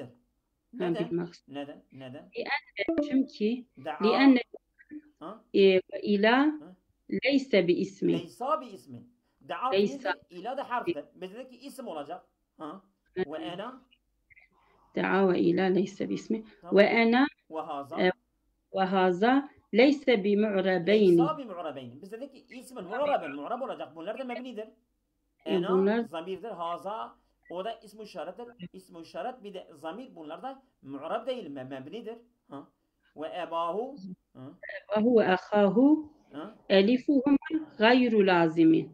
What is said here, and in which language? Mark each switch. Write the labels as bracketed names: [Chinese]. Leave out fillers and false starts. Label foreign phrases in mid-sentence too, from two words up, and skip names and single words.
[Turkish] Neden? Neden? [Arabic] Çünkü لأن إلى ليس باسم. ليس باسم. [Turkish] Da'a fiildir, ila da harftir. Bizdeki isim olacak. [Arabic] و أنا. دعا و إلى ليس باسم. و أنا و هذا ليسا بمعربين. ليسا بمعربين. [Turkish] Bizdeki ismin mu'rab olacak. Bunlar da mebnidir. Ena zamirdir. Haza o da ism-i işarettir. İsm-i işaret bir de zamir. Bunlar da mu'rab değil, mebnidir. [Arabic] و أباه و أخاه ألفهم غير لازم.